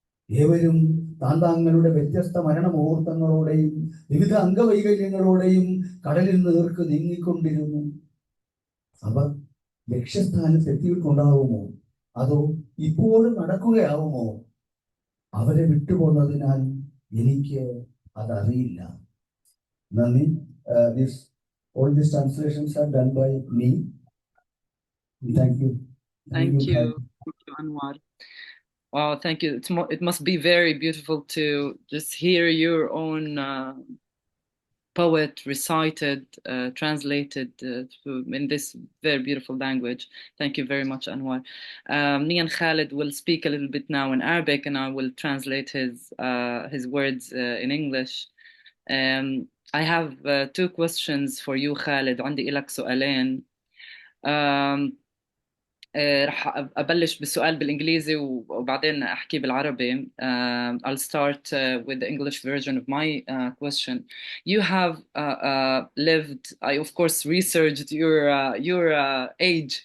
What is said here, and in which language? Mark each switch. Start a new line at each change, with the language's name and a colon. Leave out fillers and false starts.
Malayalam: ഏവരും താന്താങ്ങളുടെ വ്യത്യസ്ത മരണമുഹൂർത്തങ്ങളോടെയും വിവിധ അംഗവൈകല്യങ്ങളോടെയും കടലിൽ നേർക്ക് നീങ്ങിക്കൊണ്ടിരുന്നു. അവർ ലക്ഷ്യസ്ഥാനത്ത് എത്തിയിട്ടുണ്ടാവുമോ, അതോ ഇപ്പോഴും നടക്കുകയാവുമോ? അവരെ വിട്ടുപോകുന്നതിനാൽ എനിക്ക് അതറിയില്ല. നന്ദി.
English: All these translations are done by me. Thank you. Thank you. Thank you, Anwar. Wow, thank you. It must be very beautiful to just hear your own poet recited, translated in this very beautiful language. Thank you very much, Anwar. Me and Khaled will speak a little bit now in Arabic, and I will translate his words in English. I have two questions for you, Khaled.
Arabic: عندي لك سؤالين. رح أبلش بالسؤال بالإنجليزي وبعدين أحكي بالعربي.
English: I'll start with the English version of my question. You have lived, I of course researched your age.